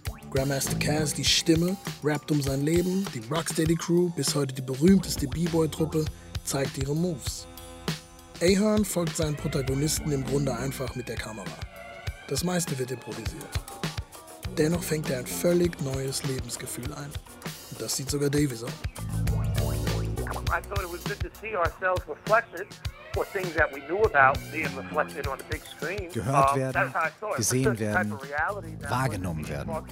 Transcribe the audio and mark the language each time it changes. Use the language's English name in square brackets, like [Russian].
[German] Grandmaster Caz, die Stimme, rappt um sein Leben. Die Rocksteady Crew, bis heute die berühmteste B-Boy-Truppe, zeigt ihre Moves. Ahern folgt seinen Protagonisten im Grunde einfach mit der Kamera. Das meiste wird improvisiert. Dennoch fängt er ein völlig neues Lebensgefühl ein. Und das sieht sogar Davy so. [English] I thought it was good to see ourselves reflected for things that we knew about being reflected on the big screen. [German] Gehört werden, gesehen werden, wahrgenommen werden.